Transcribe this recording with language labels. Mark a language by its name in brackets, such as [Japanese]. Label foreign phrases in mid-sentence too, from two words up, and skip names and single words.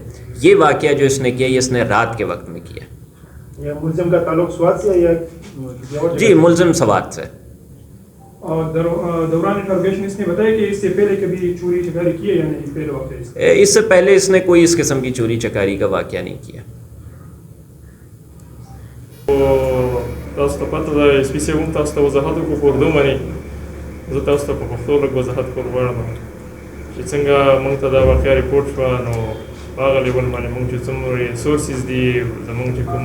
[Urdu] یہ واقعہ جو اس نے کیا یہ اس نے رات کے وقت میں کیا۔ ملزم کا تعلق سوات سے یا جی ملزم سوات سے۔ اور دوران انٹروگیشن اس نے بتایا کہ اس سے پہلے کبھی چوری چکاری کی ہے یا نہیں؟ پہلے واقعہ اس سے پہلے اس نے کوئی اس قسم کی چوری چکاری کا واقعہ نہیں کیا۔ [Pashto] تاسو ته پته ده سپیسي هم تاسو ته وضاحت وکړو په اردو باندې، زه تاسو ته په پښتو لږ وضاحت کول غواړم چې څنګه موږ ته دا واقعه ریپورټ شوه، نو په هغه لیول باندې موږ چې څومره سورسز دي زموږ چې کوم